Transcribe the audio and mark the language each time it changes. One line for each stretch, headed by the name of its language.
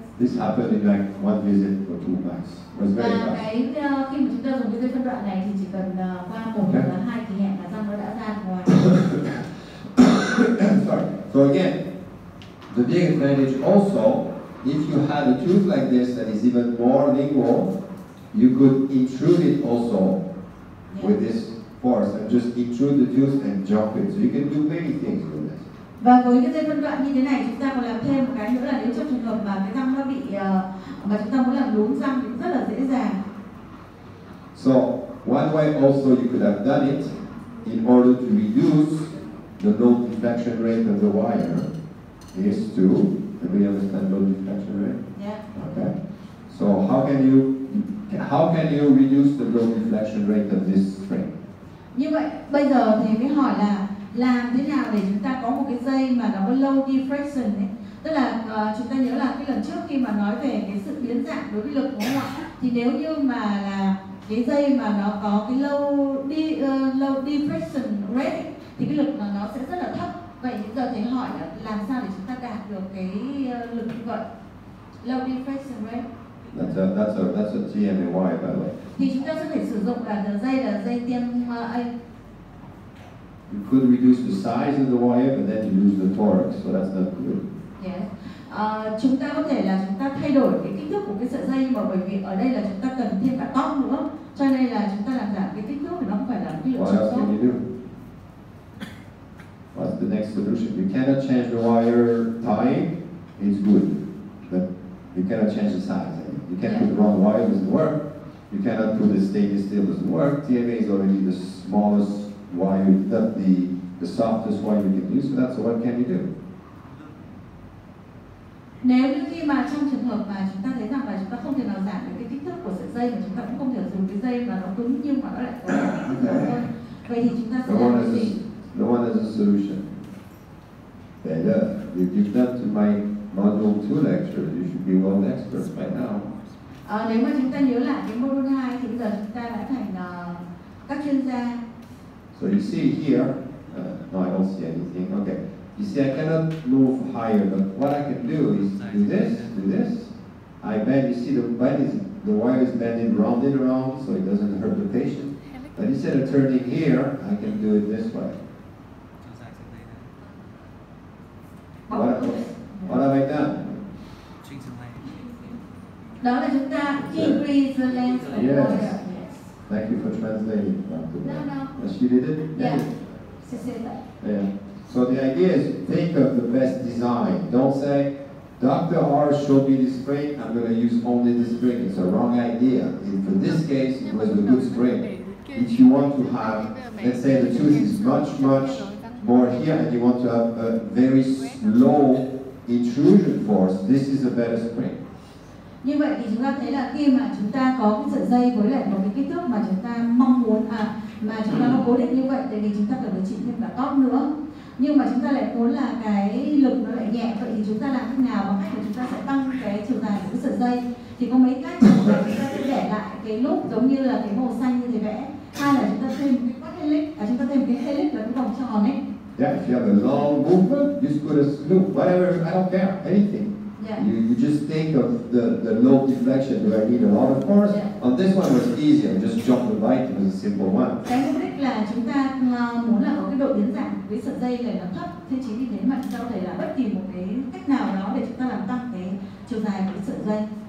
English: This happened in like 1 visit or 2 max. It was very
Vietnamese: Và
English: fast.
Vietnamese: khi mà chúng ta dùng cái dây phân đoạn này thì chỉ cần qua 1 hoặc là 2 kỳ hẹn là răng nó đã ra ngoài.
English: Sorry. So again, the big advantage also, if you had a tooth like this that is even more lingual, you could intrude it also with this force and just intrude the tooth and jump it. So you can do many things with this.
Vietnamese: Và với cái dây phân đoạn như thế này chúng ta còn làm thêm một cái nữa là nếu trong trường hợp mà cái răng nó bị mà chúng ta muốn làm đúng răng thì cũng rất là dễ dàng.
English: So one way also you could have done it in order to reduce the low deflection rate of the wire is to, everybody understand low deflection rate? Yeah. Okay. So how can you reduce the low deflection rate of this string?
Vietnamese: Như vậy bây giờ thì mới hỏi là làm thế nào để chúng ta có một cái dây mà nó có low deflection ấy. Tức là chúng ta nhớ là cái lần trước khi mà nói về cái sự biến dạng đối với lực đúng không ạ? Thì nếu như mà là cái dây mà nó có cái low deflection rate ấy, thì cái lực nó sẽ rất là thấp. Vậy bây giờ thầy hỏi là làm sao để chúng ta đạt được cái lực như vậy?
English: Low deflection rate. That's a TMAY, by the way.
Vietnamese: Thì chúng ta sẽ phải sử dụng là dây TMA.
English: You could reduce the size of the wire, but then you lose the torque, so that's not good. Yes.
Vietnamese: Chúng ta có thể là chúng ta thay đổi cái kích thước của cái sợi dây, mà bởi vì ở đây là chúng ta cần thêm cả tóc nữa, cho nên là chúng ta làm giảm cái kích thước thì nó không phải là cái lựa
English: What
Vietnamese: chọn
English: else
Vietnamese: tốt.
English: can you do? What's the next solution? You cannot change the wire tying. It's good, but you cannot change the size. You can't put the wrong wire, it doesn't work. You cannot put the stainless steel, doesn't work. TMA is already the smallest wire, not the softest wire you can use. So that's what can you do?
Vietnamese: Nếu như khi mà trong trường hợp mà chúng ta thấy rằng là chúng ta không thể nào giảm được cái kích thước của sợi dây, mà chúng ta cũng không thể dùng cái dây mà nó cứng nhưng mà nó lại có cái kích thước hơn, vậy thì chúng ta sẽ làm cái gì?
English: No one has a solution. Better. You've done to my module 2 lecture. You should be world experts by now.
Vietnamese: Nếu mà chúng ta nhớ lại cái module 2 thì bây giờ chúng ta đã thành các chuyên gia.
English: So you see here, no, I don't see anything. Okay. You see, I cannot move higher, but what I can do is do this. I bend. You see, the wire is bending round and around, so it doesn't hurt the patient. But instead of turning here, I can do it this way. What have I done?
Vietnamese: Đó là chúng ta
English: increase the length of Yes. wire. Yes. Thank you for translating. No. Yes, you did it? Yeah. Yeah. So the idea is think of the best design. Don't say, Dr. R showed me this spring, I'm going to use only this spring. It's a wrong idea. For this case, it was a good spring. If you want to have, let's say the tooth is much more here and you want to have a very slow intrusion force, this is a better spring.
Vietnamese: Như vậy thì chúng ta thấy là khi mà chúng ta có cái sợi dây với lại một cái kích thước mà chúng ta mong muốn mà chúng ta nó cố định như vậy, thì chúng ta cần phải chỉnh thêm cả top nữa. Nhưng mà chúng ta lại muốn là cái lực nó lại nhẹ, vậy thì chúng ta làm thế nào? Bằng cách là chúng ta sẽ tăng cái chiều dài của cái sợi dây. Thì có mấy cách. Một là chúng ta sẽ để lại cái loop giống như là cái màu xanh như thế vẽ. Hai là chúng ta thêm cái quad helix, chúng ta thêm cái helix là cái vòng tròn ấy.
English: Yeah, if you have a long movement, just put a loop, whatever, I don't care, anything. Yeah. You just think of the low deflection. Do I need a lot of force? Yeah. On this one was easy. I just jumped the bike. It was a simple one.
Vietnamese: Cái mục đích là chúng ta muốn là có cái độ biến dạng với sợi dây này nó thấp. Thế chính vì thế mà chúng ta có thể là bất kỳ một cái cách nào đó để chúng ta làm tăng cái chiều dài của cái sợi dây.